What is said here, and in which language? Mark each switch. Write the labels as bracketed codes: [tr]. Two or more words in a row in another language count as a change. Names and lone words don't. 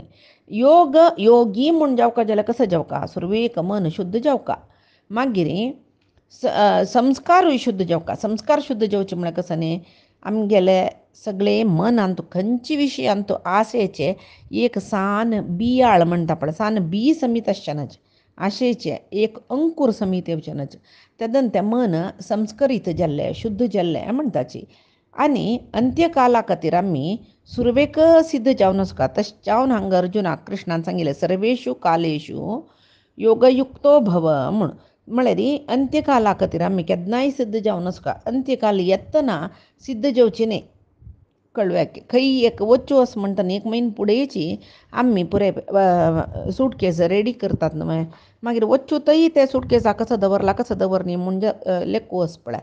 [kok] योगी म्हूण जावका जाल्यार कसो जावका सुरवेक मन शुद्ध जावका मागीर संस्कारूय शुद्ध जावका संस्कार शुद्ध जावचे म्हळ्यार कसं न्ही आमगेले सगळे मनांत खंयचे विशयांत आशेचे एक सान बियाळ म्हणटा पळय सान बी समीत आसचेनाच आशेचे एक अंकूर समीत येवचेनाच तेदन तें मन संस्करीत जाल्लें शुद्ध जाल्लें म्हणटाची आणि अंत्यकाला खातीर आमी सुरवेक सिद्ध जावन वचका तशें जावन हांगा अर्जुनाक कृष्णान सांगिल्लें [sa] सर्वेषु कालेषु योगयुक्तो भव [kok] म्हूण. म्हळ्यार अंत्यकाला खातीर आमी केन्नाय सिद्ध जावन वचका. अंत्यकाल येतना सिद्ध जेवची न्ही. कळव्याक खंय एक वच्चो वच म्हणटा एक म्हयनो फुडेंची आमी पुराय [en] suitcase ready [kok] करतात न्हय. मागीर वच्चो थंय ते सुटकेसा कसो दवरला कसो दवरनी म्हणजे लेको वच पळय.